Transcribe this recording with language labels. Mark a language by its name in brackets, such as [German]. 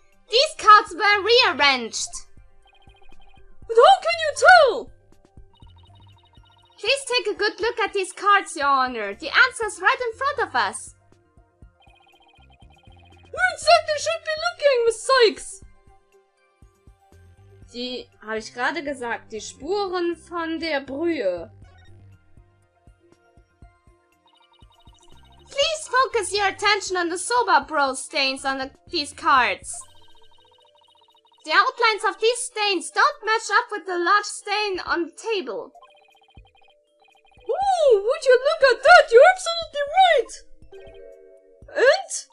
[English] These cards were rearranged. But how can you tell? Please take a good look at these cards, Your Honor. The answer's right in front of us. You exactly should be looking, Miss Sykes. [German] Die, habe ich gerade gesagt, die Spuren von der Brühe. [English] Please focus your attention on the Soba Bros stains on these cards. The outlines of these stains don't match up with the large stain on the table. Ooh, would you look at that? You're absolutely right! And?